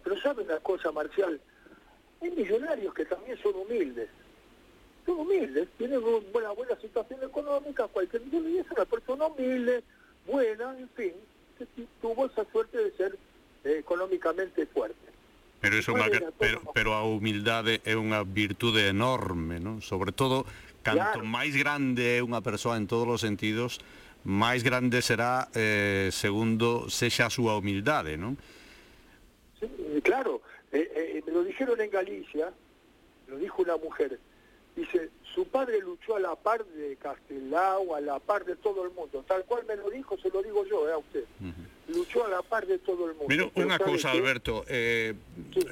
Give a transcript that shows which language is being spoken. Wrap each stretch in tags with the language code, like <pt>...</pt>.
<es>Pero ¿sabe una cosa, Marcial? Hay millonarios que también son humildes. Son humildes, tienen una buena situación económica, cualquier millón, y es una persona humilde, buena, en fin, tuvo esa suerte de ser económicamente fuerte.</es> <gl>Pero es pero a humildade é unha virtude enorme, ¿no? Sobre todo, canto claro. Máis grande é unha persoa en todos os sentidos, máis grande será, segundo, sexa a súa humildade, ¿no?</gl> <es>Sí, claro, me lo dijeron en Galicia, lo dijo una mujer, dice, su padre luchó a la par de Castelao, a la par de todo el mundo. Tal cual me lo dijo, se lo digo yo, a usted. Luchó a la par de todo el mundo. Mira, una cosa, ¿qué? Alberto, sí.</es>